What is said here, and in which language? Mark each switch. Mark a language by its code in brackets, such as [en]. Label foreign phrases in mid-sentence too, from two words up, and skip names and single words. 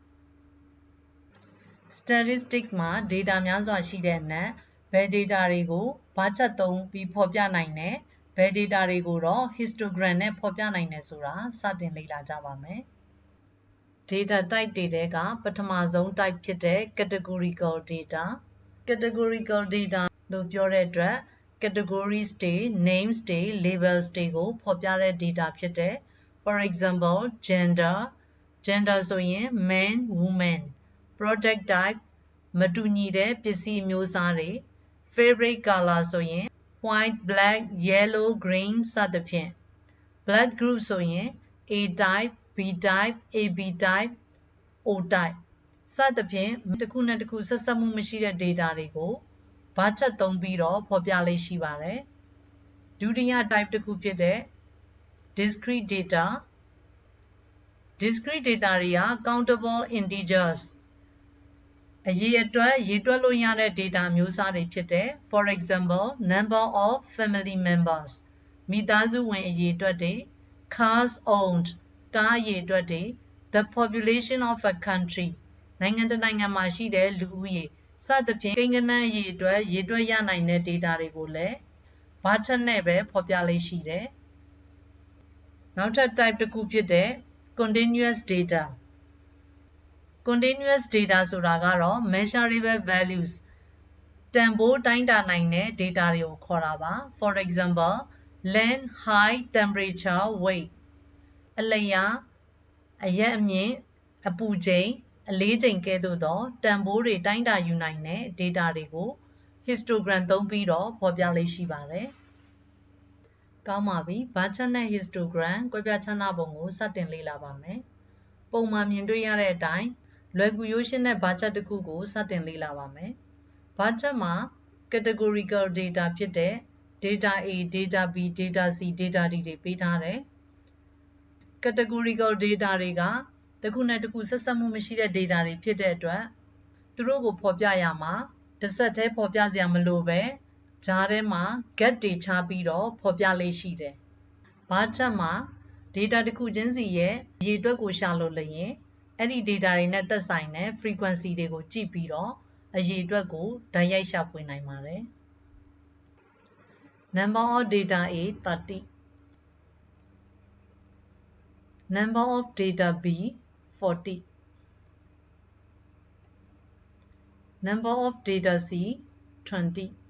[my] Statistics မှာ data များစွာရှိတဲ့အနက်ဘယ် data တွေကို [en] bar chart [my] သုံးပြီးဖော်ပြနိုင်တယ်ဘယ် data တွေကိုတော့ histogram နဲ့ဖော်ပြနိုင်တယ်ဆိုတာစတင်လေ့လာကြ ပါမယ် [en] data type [my] တွေထဲကပထမဆုံး type ဖြစ်တဲ့ [en] categorical data categorical data [my] လို့ပြောတဲ့အတွက် categories တွေ names တွေ labels တွေကိုဖော်ပြတဲ့ data ဖြစ်တဲ့ [en] for example gender [my] ဆိုရင် [en] man woman product type [my] မတူညီတဲ့ပ စ္စည်းမျိုးစားတွေ [en] favorite color [my] ဆိုရင် [en] white black yellow green [my] စသဖြင့် [en] blood group [my] ဆိုရင် [en] A type B type AB type O type [my] စသဖြင့်တစ်ခုနဲ့တစ်ခုဆက်စပ်မှုမရှိတဲ့ data တွေကို [en] bar chart [my] သုံးပြီးတော့ဖော်ပြလေးရှိပါတယ်ဒုတိယ type တစ်ခုဖြစ်တဲ့ [en] discrete data discrete data [my] တွေက [en] countable integers [my] အရေအတွက်ရေတွက်လို့ရတဲ့ data မျိုးစားတွေဖြစ်တဲ့ [en] for example number of family members [my] မိသားစုဝင်အရေအတွက်တွေ [en] cars owned [my] ကားအရေအတွက်တွေ [en] the population of a country [my] နိုင်ငံတစ်နိုင်ငံမှာရှိတဲ့လူဦးရေစသဖြင့်ကိန်းဂဏန်းအရေအတွက်ရေတွက်ရနိုင်တဲ့ data တွေကိုလည်း [en] bar chart [my] နဲ့ပဲဖော်ပြလေးရှိတယ်နောက်ထပ် type တစ်ခုဖြစ်တဲ့ [en] continuous data continuous data [my] ဆိုတာကတော့ [en] measurable values [my] တန်ဖိုးတိုင်းတာနိုင်တဲ့ data တွေကိုခေါ်တာပါ [en] for example length height temperature weight [my] အလျားအရက်အမြ င့်အပူချိန်အလေးချိန်ကဲ့သို့သောတန်ဖိုးတွေတိုင်းတာယူနိုင်တဲ့ data တွေကို histogram သုံးပြီးတော့ဖော်ပြလေးရှိပါတယ်ကောင်းပါပြီ [en] bar chart [my] နဲ့ histogram ကွဲပြားခြားနားပုံကိုစတင်လေ့လာပါမယ်ပုံမှန်မြင်တွေ့ရတဲ့အတိုင်းလွယ်ကူရိုးရှင်းတဲ့ [en] bar chart [my] တစ်ခုကိုစတင်လေ့လာပါမယ် [en] bar chart [my] မှာ [en] categorical data [my] ဖြစ်တဲ့ [en] data A data B data C data D [my] တွေပေးထားတယ် [en] categorical data [my] တွေကတစ်ခုနဲ့တစ်ခုဆက်စပ်မှုမရှိတဲ့ data တွေဖြစ်တဲ့အတွက်သူတို့ကိုဖော်ပြရမှာတစ်ဆက်တည်း ဖော်ပြစရာမလိုပဲကြားထဲမှာ gap တွေခြားပြီးတော့ဖော်ပြလေးရှိတယ် [en] bar chart [my] မှာ data တစ်ခုချင်းစီရဲ့အရေအတွက်ကိုရှာလို့လျင်အဲ့ဒီ data တွေနဲ့သက်ဆိုင်တဲ့ frequency တွေကိုကြည့်ပြီးတော့အရေအတွက်ကိုတိုက်ရိုက်ရှာဖွေနိုင်ပါတယ် [en] number of data A 30 number of data B 40 number of data C 20